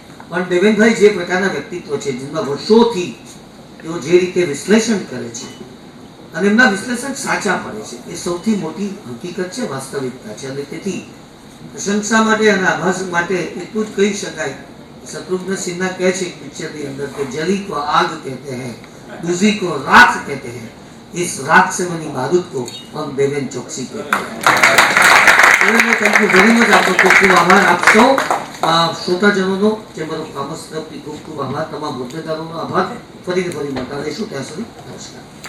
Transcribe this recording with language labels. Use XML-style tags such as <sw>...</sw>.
<gu>પણ દેવેનભાઈ જે પ્રકારના વ્યક્તિત્વ છે, જેમના વર્ષોથી તેઓ જે રીતે વિશ્લેષણ કરે છે અને એમના વિશ્લેષણ સાચા પડે છે, એ સૌથી મોટી હકીકત છે, વાસ્તવિકતા છે. અને તેથી પ્રશંસા માટે અને આભાર માટે એટલું જ કહી શકાય.</gu> <hi>शत्रुघ्न सिन्हा</hi> <gu>કહે છે પિક્ચર ની અંદર કે</gu> <hi>जली को आग कहते हैं, दूजी को राख कहते हैं, इस राख से बनी बारूद को हम देवेन चौकसी कहते हैं.</hi> <en>Thank you very much.</en> <hi>आपको खूब खूब आभार. आप सौ</hi> <gu>શ્રોતાજનોનો ચેમ્બર ઓફ કોમર્સ તરફથી ખૂબ ખૂબ આભાર, તમામ હોદ્દેદારોનો આભાર. ફરી મળતા રહીશું, ત્યાં સુધી નમસ્કાર.</gu>